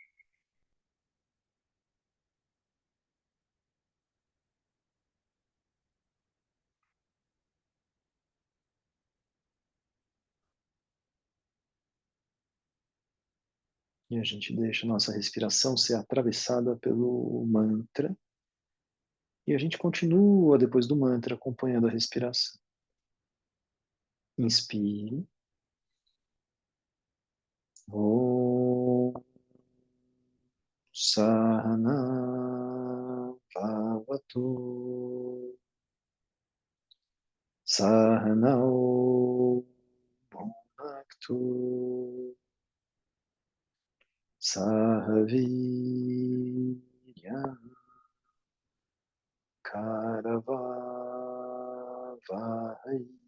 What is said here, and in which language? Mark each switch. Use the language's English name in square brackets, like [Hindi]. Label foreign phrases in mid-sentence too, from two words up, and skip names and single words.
[Portuguese] E a gente deixa a nossa respiração ser atravessada pelo mantra. E a gente continua depois do mantra acompanhando a respiração. Inspire. [Sanskrit] ॐ सहना भवतु सहनौ भुनक्तु सहवीर्यं करवै वै.